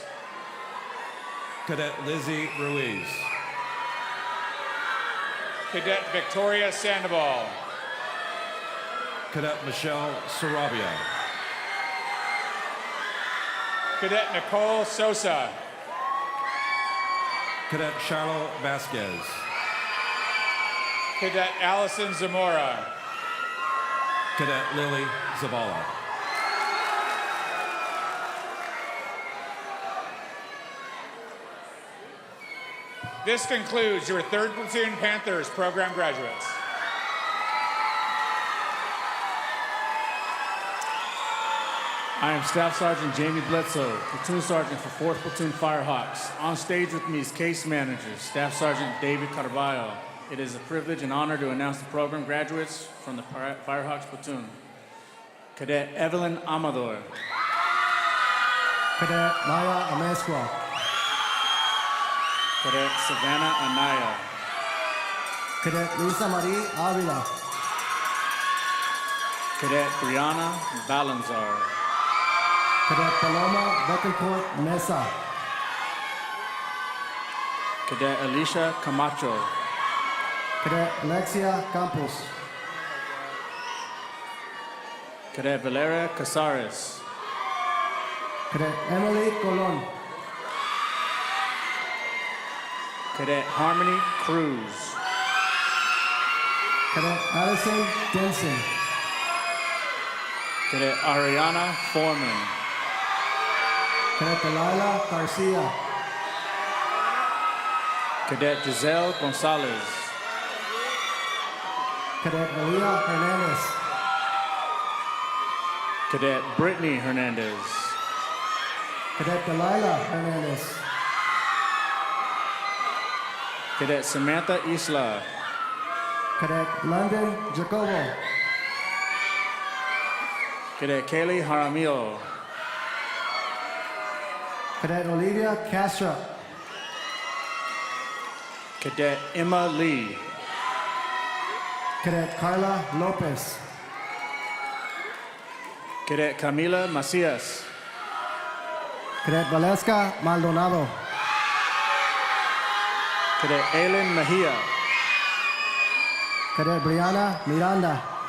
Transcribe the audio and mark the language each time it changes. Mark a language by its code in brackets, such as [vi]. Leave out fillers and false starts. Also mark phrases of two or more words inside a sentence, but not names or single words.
[en] Cadet Lizzie Ruiz. Cadet Victoria Sandoval. Cadet Michelle Sarabia. Cadet Nicole Sosa. Cadet Charlo Vasquez. Cadet Allison Zamora. Cadet Lily Zavala. This concludes your 3rd Platoon Panthers program graduates. I am Staff Sergeant Jamie Bledsoe, Platoon Sergeant for 4th Platoon Firehawks. On stage with me is Case Manager, Staff Sergeant David Carvalho. It is a privilege and honor to announce the program graduates from the Firehawks Platoon. Cadet Evelyn Amador. Cadet Maya Amezcua. Cadet Savannah Anaya. Cadet Lisa Marie Avila. Cadet Brianna Balanzar. Cadet Paloma Betancourt Mesa. Cadet Alicia Camacho. Cadet Alexia Campos. Cadet Valeria Casares. Cadet Emily Colon. Cadet Harmony Cruz. Cadet Allison Denson. Cadet Ariana Foreman. Cadet Delilah Garcia. Cadet Giselle Gonzalez. Cadet Maria Hernandez. Cadet Brittany Hernandez. Cadet Delilah Hernandez. Cadet Samantha Isla. Cadet London Jacobo. Cadet Kaylee Jaramillo. Cadet Olivia Castro. Cadet Emma Lee. Cadet Carla Lopez. Cadet Camila Macias. Cadet Valeska Maldonado. Cadet Aileen Mejia. Cadet Brianna Miranda.